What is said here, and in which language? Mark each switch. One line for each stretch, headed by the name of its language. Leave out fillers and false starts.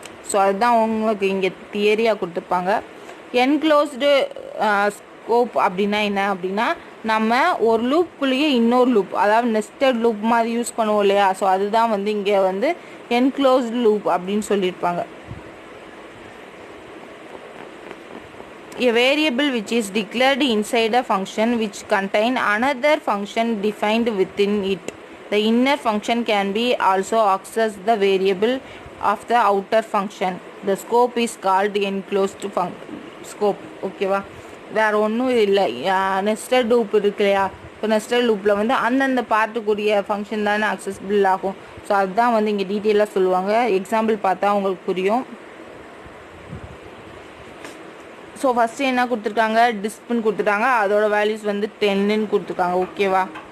Tamil: So அதுதான் உங்களுக்கு இங்கே தியரியாக கொடுத்துருப்பாங்க. என்க்ளோஸ்டு ஸ்கோப் அப்படின்னா என்ன அப்படின்னா நம்ம ஒரு லூப்புக்குள்ளேயே இன்னொரு லூப், அதாவது நெஸ்டட் லூப் மாதிரி யூஸ் பண்ணுவோம் இல்லையா. ஸோ அதுதான் வந்து இங்கே வந்து என்க்ளோஸ்டு லூப் அப்படின்னு சொல்லியிருப்பாங்க.
English: A variable which is declared inside a function which contain another function defined within it. The inner function can be also access the variable of the outer function. The scope is called enclosed scope.
Tamil: ஓகேவா. வேறு ஒன்றும் இல்லை. Nested loop இருக்கு இல்லையா, இப்போ nested லூப்பில் வந்து அந்தந்த பார்ட்டுக்குரிய ஃபங்க்ஷன் தானே அக்சஸ்பிள் ஆகும். ஸோ அதுதான் வந்து இங்கே டீட்டெயிலாக சொல்லுவாங்க. எக்ஸாம்பிள் பார்த்தா உங்களுக்கு புரியும். ஸோ ஃபஸ்ட்டு என்ன கொடுத்துருக்காங்க, டிஸ்ப்னு கொடுத்துட்டாங்க, அதோட வேல்யூஸ் வந்து 10ன்னு கொடுத்துருக்காங்க. ஓகேவா?